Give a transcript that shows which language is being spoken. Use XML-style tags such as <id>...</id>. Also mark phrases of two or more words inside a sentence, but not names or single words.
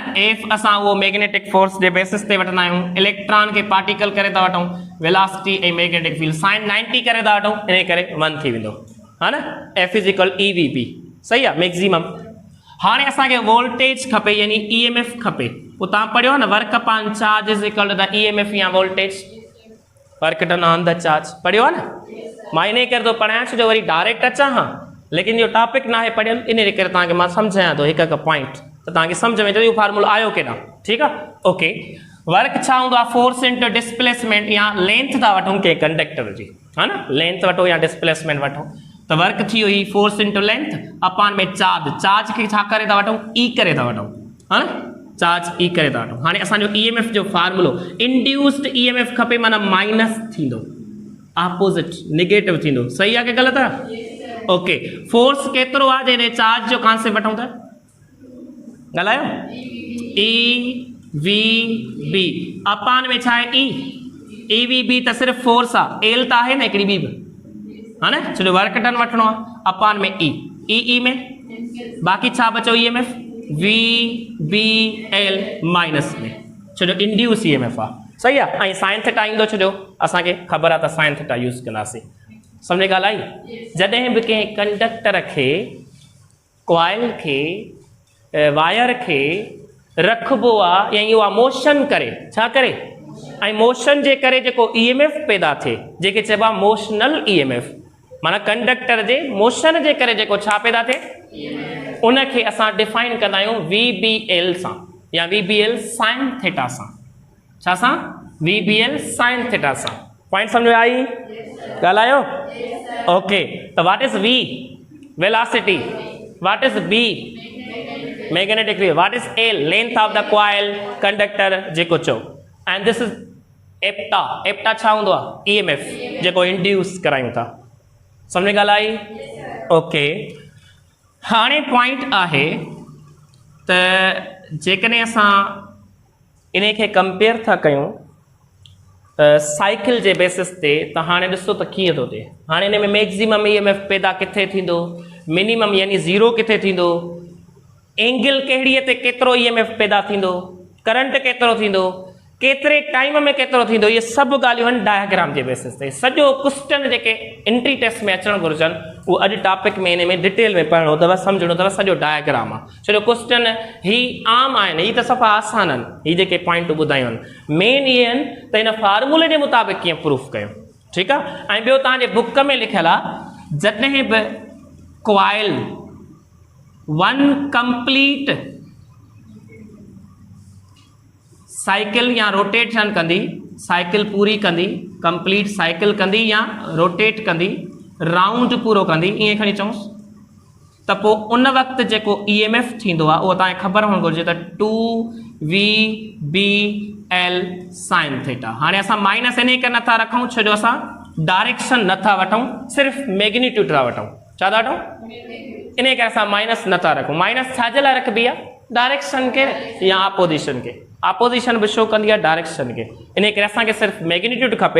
<sd>F असां उहो</sd> <en>magnetic force</en> <sd>जे बेसिस ते वठंदा आहियूं, इलेक्ट्रॉन खे पार्टिकल करे था वठूं, वेलोसिटी ऐं</sd> <en>magnetic field</en> <sd>sin 90 करे था वठूं, इन करे 1 थी वेंदो, हा न। F = EVB, सही आहे, मैक्सिमम। हाणे असांखे वोल्टेज खपे, यानी EMF खपे, पोइ तव्हां पढ़ियो न,</sd> <en>work upon charge = the EMF या voltage, work done on the charge,</en> <sd>पढ़ियो आहे न। मां इन करे थो पढ़ायां छो जो वरी डायरेक्ट अचां, हा, लेकिन इहो टॉपिक न आहे पढ़ियल, इन करे तव्हांखे मां सम्झायां थो हिकु हिकु पॉइंट, त तव्हांखे सम्झ में अचे इहो फार्मूलो आयो केॾां, ठीकु आहे, ओके। वर्क छा हूंदो आहे,</sd> <en>force into displacement</en> <sd>या लेंथ था वठूं कंहिं कंडक्टर जी, हा न, लेंथ वठो या डिस्प्लेसमेंट वठो, त वर्क थी वियो ही</sd> <en>force into length upon</en> <sd>में चार्ज, चार्ज खे छा करे था वठूं, E करे था वठूं, हा न, चार्ज E करे था वठूं। हाणे असांजो EMF जो फार्मूलो,</sd> <en>induced EMF</en> <sd>खपे, माना माइनस थींदो,</sd> <en>opposite negative</en> <sd>थींदो, सही आहे की ग़लति आहे, ओके। फोर्स केतिरो आहे जॾहिं चार्ज जो कॉन्सेप्ट वठूं त, ॻाल्हायो, EVB अपॉन में छा आहे, EVB त सिर्फ़ु फोर्स आहे, एल त आहे न हिकिड़ी ॿी बि, हा न, छो जो</sd> <en>work done</en> <sd>वठिणो आहे, अपॉन में E में, बाक़ी छा बचो EMF, VBL माइनस में, छो जो</sd> <en>induce EMF</en> <sd>आहे, सही आहे। ऐं</sd> <en>sine theta</en> <sd>ईंदो, छो जो असांखे ख़बर आहे त</sd> <en>sine theta</en> <sd>यूज़ कंदासीं, सम्झ ॻाल्हि आई। जॾहिं बि कंहिं कंडक्टर खे, कॉइल खे, वायर खे रखिबो आहे, या इहो आहे मोशन करे, छा करे, ऐं मोशन जे करे जेको EMF पैदा थिए, जेके चइबो आहे</sd> <en>motional EMF,</en> <sd>माना कंडक्टर जे मोशन जे करे जेको छा पैदा थिए, उनखे असां डिफाइन कंदा आहियूं VBL सां, या</sd> <en>VBL sine theta</en> <sd>सां, छा सां,</sd> <en>VBL sine theta</en> <sd>सां। पॉइंट समझ में आई, ॻाल्हायो, ओके।</sd> <en>त what is V, velocity, what is B, magnetic field, what is L, length of the coil, कंडक्टर</en> <sd>जेको चओ,</sd> <en>and this is eta,</en> <sd>एप्टा छा हूंदो आहे, EMF जेको इंड्यूस करायूं था, सम्झ ॻाल्हि आई, ओके। हाणे पॉइंट आहे त जेकॾहिं असां इन खे कंपेयर था कयूं साइकिल जे बेसिस ते, त हाणे ॾिसो त कीअं थो थिए। हाणे हिन में</sd> <en>maximum EMF</en> <sd>पैदा किथे थींदो, मिनिमम यानी ज़ीरो किथे थींदो, एंगल कहिड़ीअ ते केतिरो EMF पैदा थींदो, करंट केतिरो थींदो, केतिरे टाइम में केतिरो थींदो, इहे सभु ॻाल्हियूं आहिनि डायग्राम जे बेसिस ते। सॼो क्वेश्चन जेके</sd> <en>entry test</en> <sd>में अचणु घुरिजनि उहो अॼु टॉपिक में इन में डिटेल में पढ़णो अथव, सम्झणो अथव, सॼो डायग्राम आहे। छो जो क्वेश्चन ही आम आहिनि, ही त सफ़ा आसान आहिनि, ही जेके पॉइंट ॿुधायूं आहिनि मेन इहे आहिनि त हिन फार्मूले जे मुताबिक़ कीअं प्रूफ कयूं, ठीकु आहे। ऐं ॿियो तव्हांजे बुक में लिखियलु आहे, जॾहिं बि</sd> <en>coil one complete cycle</en> <sd>या रोटेशन कंदी, साइकिल पूरी कंदी,</sd> <en>complete cycle</en> <sd>कंदी या रोटेट कंदी, राउंड पूरो कंदी, ईअं खणी चऊंसि, त पोइ उन वक़्तु जेको EMF थींदो आहे उहो तव्हांखे ख़बर हुअणु घुरिजे त</sd> <en>2VBL sine theta.</en> <sd>हाणे असां माइनस इन करे नथा रखूं छो जो असां डायरेक्शन नथा वठूं, सिर्फ़ु मैग्नीट्यूड था वठूं। छा था वठूं? इन करे असां माइनस नथा रखूं। माइनस छाजे लाइ रखबी आहे? डायरेक्शन खे या अपोजिशन खे। अपोजिशन बि शो कंदी आहे डायरेक्शन खे, इन करे असांखे सिर्फ़ु मैग्नीट्यूड खपे।</sd>